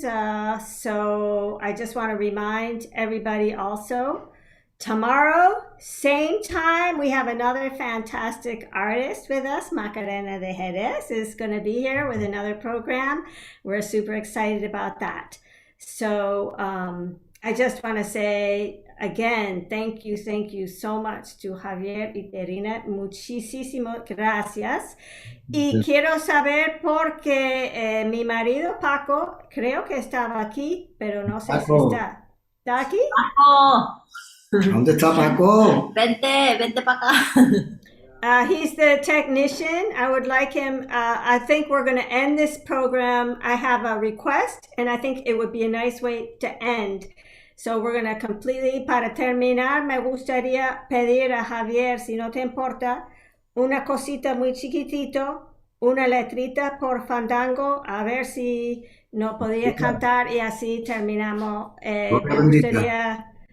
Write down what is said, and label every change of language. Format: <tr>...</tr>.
<en>So I just want to remind everybody also, tomorrow, same time, we have another fantastic artist with us. Macarena de Jerez is going to be here with another program. We're super excited about that. So I just want to say again, thank you so much to Javier y Rhina.</en> <es>Muchísimas gracias. Y quiero saber porque mi marido Paco, creo que estaba aquí, pero no sé Paco. si está. ¿Está aquí? Paco, ¿Dónde está Paco? vente para acá.</es> <en>He's the technician. I would like him. I think we're going to end this program. I have a request, and I think it would be a nice way to end. So we're going to completely,</en> <es>para terminar, me gustaría pedir a Javier, si no te importa, una cosita muy chiquitito, una letrita por fandango, a ver si no podía cantar y así terminamos. Me gustaría...</es>